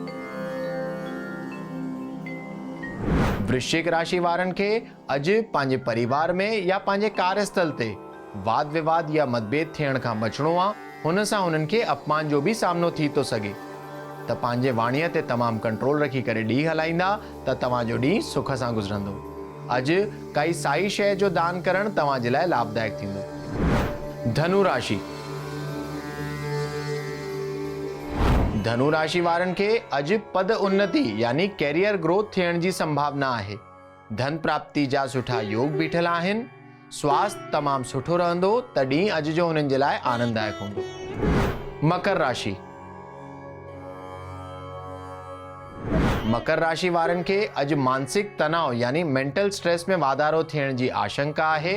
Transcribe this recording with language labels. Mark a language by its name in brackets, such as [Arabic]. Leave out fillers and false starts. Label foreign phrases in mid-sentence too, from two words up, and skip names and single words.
[Sindhi] वृश्चिक राशि वारनि खे अॼु पंहिंजे परिवार में या पंहिंजे कार्यस्थल ते वाद विवाद या मतभेद थियण खां बचणो आहे। हुन सां हुननि खे अपमान जो भी सामनो थी थो सघे, त पंहिंजे वाणीअ ते तमामु कंट्रोल रखी करे ॾींहुं हलाईंदा त तव्हांजो ॾींहुं सुख सां गुज़रंदो। अॼु काई साई शइ जो दान करणु तव्हांजे लाइ लाभदायक थींदो। धनु राशि। धनु राशि वारनि खे अॼु पद उन्नति यानी [English] career growth [Sindhi] थियण जी संभावना आहे। धन प्राप्ति जा सुठा योग बीठल आहिनि। स्वास्थ्य तमामु सुठो रहंदो, तॾहिं अॼु जो हुननि जे लाइ आनंददायक हूंदो। मकर राशि। मकर राशि वारनि खे अॼु मानसिक तनाव यानी [English] mental stress [Sindhi] में वाधारो थियण जी आशंका आहे।